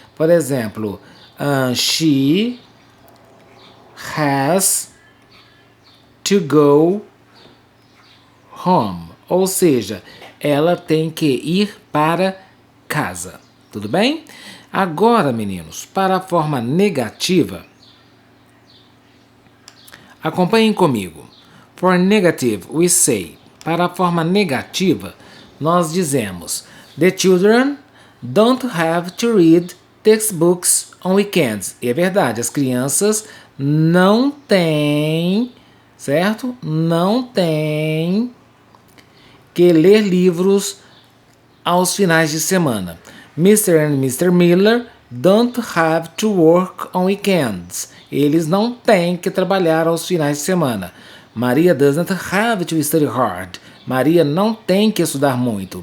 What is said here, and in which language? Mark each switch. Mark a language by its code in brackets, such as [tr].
[pt] Por exemplo, [en] she has to go home, [pt] ou seja, ela tem que ir para casa, tudo bem? Agora, meninos, para a forma negativa, acompanhem comigo. [en] For negative, we say. [pt] Para a forma negativa, nós dizemos: [en] The children don't have to read textbooks on weekends. [pt] E é verdade, as crianças não têm, certo? Não têm que ler livros aos finais de semana. [en] Mr. and Mr. Miller don't have to work on weekends. [pt] Eles não têm que trabalhar aos finais de semana. [en] Maria doesn't have to study hard. [pt] Maria não tem que estudar muito.